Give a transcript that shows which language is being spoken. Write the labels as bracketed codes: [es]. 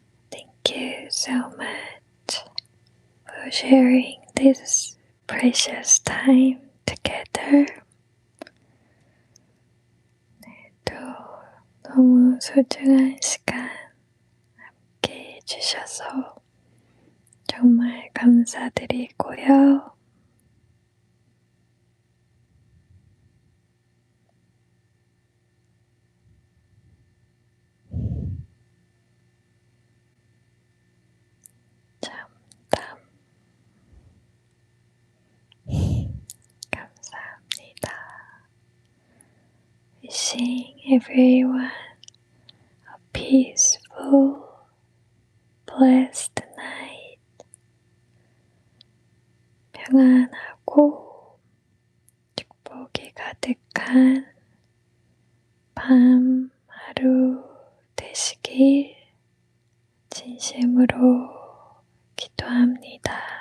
[en] Thank you so much for sharing this precious time together. [ko] 또 너무 소중한 시간 함께 해주셔서 정말 감사드리고요. 참담 감사합니다. [en] Wishing everyone a peaceful, blessed night. [ko] 평안하고 축복이 가득한 밤 하루 되시길 진심으로 기도합니다.